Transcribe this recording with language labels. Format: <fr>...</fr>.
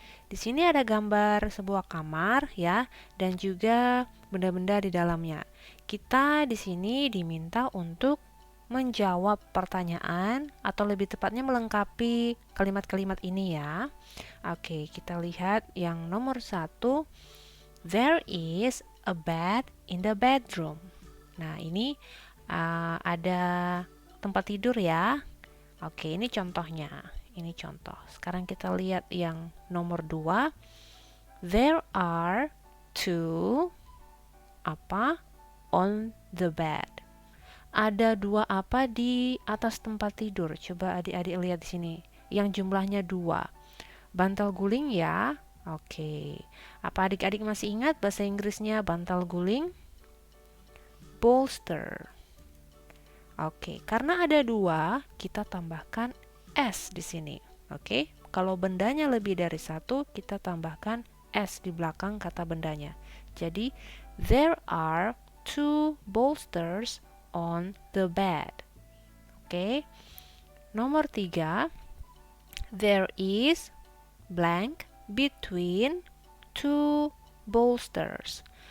<id>Di sini ada gambar sebuah kamar ya, dan juga benda-benda di dalamnya. Kita di sini diminta untuk menjawab pertanyaan atau lebih tepatnya melengkapi kalimat-kalimat ini ya. Oke, kita lihat yang nomor 1.</id> <en>There is a bed in the bedroom.</en> <id>Nah, ini ada tempat tidur ya. Oke, ini contohnya. Ini contoh. Sekarang kita lihat yang nomor 2.</id> <en>There are two on the bed.</en> <id>Ada dua apa di atas tempat tidur? Coba adik-adik lihat di sini. Yang jumlahnya 2. Bantal guling ya. Oke. Apa adik-adik masih ingat bahasa Inggrisnya bantal guling? Bolster. Oke, karena ada 2, kita tambahkan S di sini. Oke, kalau bendanya lebih dari 1, kita tambahkan S di belakang kata bendanya.</id> <en>Jadi, there are 2 bolsters on the bed. Oke. Nomor 3, there is blank between 2 bolsters.</en>